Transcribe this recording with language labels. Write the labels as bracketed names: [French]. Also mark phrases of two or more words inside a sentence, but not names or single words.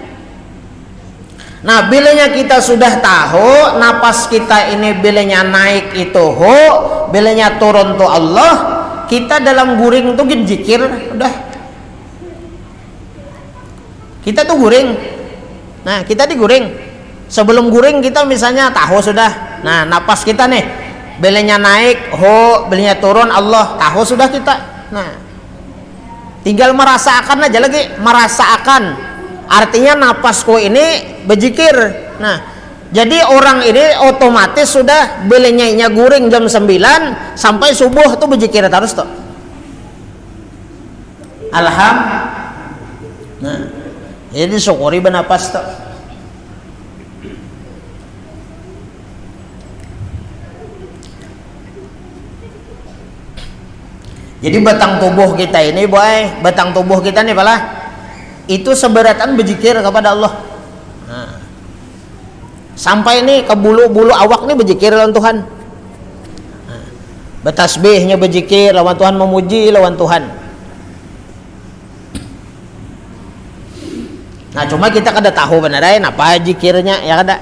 [Banjar] Nah bilanya kita sudah tahu napas kita ini bilanya naik itu ho, bilanya turun tuh Allah, kita dalam guring tuh zikir udah. Kita tuh guring. Nah kita diguring. Sebelum guring kita misalnya tahu sudah. Nah napas kita nih bilanya naik ho, bilanya turun Allah, tahu sudah kita. Nah tinggal merasakan aja lagi, merasakan. Artinya napasku ini berzikir. Nah, jadi orang ini otomatis sudah bilenya guring jam 9 sampai subuh tuh berzikir terus tuh. Alhamdulillah. Nah, jadi syukuri bernapas tuh. Jadi batang tubuh kita ini, boy, batang tubuh kita nih pala itu seberatan berzikir kepada Allah. Nah, sampai nih ke bulu-bulu awak nih berzikir lawan Tuhan. Nah, bertasbihnya berzikir lawan Tuhan, memuji lawan Tuhan. Nah cuma kita kada tahu beneran apa zikirnya ya kada.